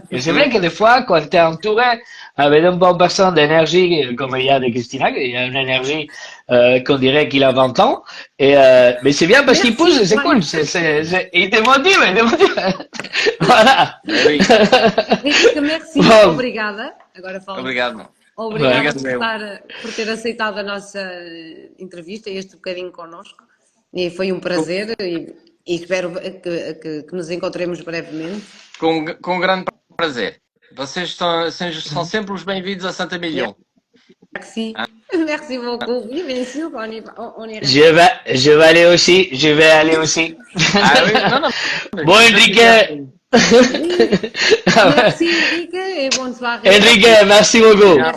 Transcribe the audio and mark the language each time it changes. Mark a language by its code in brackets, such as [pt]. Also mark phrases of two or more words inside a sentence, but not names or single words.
[fr] Et c'est vrai que des fois, quand t'es entouré avec une bonne personne d'énergie, comme il y a de Christina, il y a une énergie, qu'on dirait qu'il a 20 ans, mais c'est bien parce qu'il Merci, pousse, c'est Juan. cool, il te motive, il te motive. Voilà. Eh oui. Henrique, merci, [pt] Bom. obrigada. Agora falo. Obrigado. Obrigada Obrigado, por ter aceitado a nossa entrevista, este bocadinho connosco. E foi um prazer e espero que nos encontremos brevemente. Com grande prazer. Vocês são sempre os bem-vindos a Saint-Émilion. [fr] Merci. Merci beaucoup. Oui, bien sûr, on ira. Je vais aller aussi, Ah oui, non, non. Bon, Enrique, Oui. Merci Enrique et bonne soirée. Enrique, merci beaucoup. Merci à